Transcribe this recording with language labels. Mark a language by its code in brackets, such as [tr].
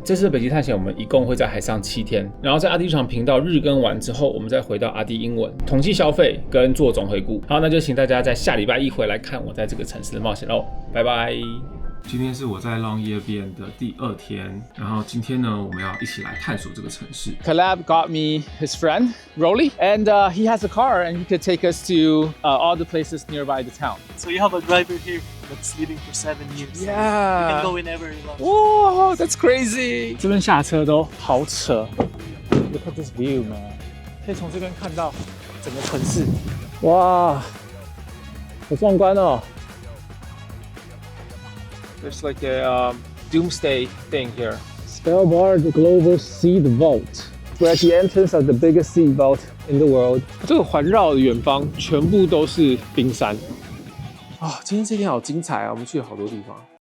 [zh] 这次的北极探险我们一共会在海上7天，然后在阿迪日常频道日更完之后，我们再回到阿迪英文统计消费跟做总回顾。好，那就请大家在下礼拜1回来看我在这个城市的冒险喽，拜拜。今天是我在 Longyearbyen 的第2天，然后今天呢，我们要一起来探索这个城市。 [en] Caleb got me his friend Rolly, and he has a car, and he could take us to all the places nearby the town. So you have a driver here that's living for 7 years. Yeah. You can go whenever you want. Whoa, that's crazy. [zh] 这边下车都好扯。 [en] Look at this view, man. [zh] 可以从这边看到整个城市。哇，好壮观哦。 [en] There's like a doomsday thing here. Svalbard Global Seed Vault. We're at the entrance of the biggest seed vault in the world. [zh] 这个环绕的远方全部都是冰山。今天这天好精彩啊！我们去了好多地方。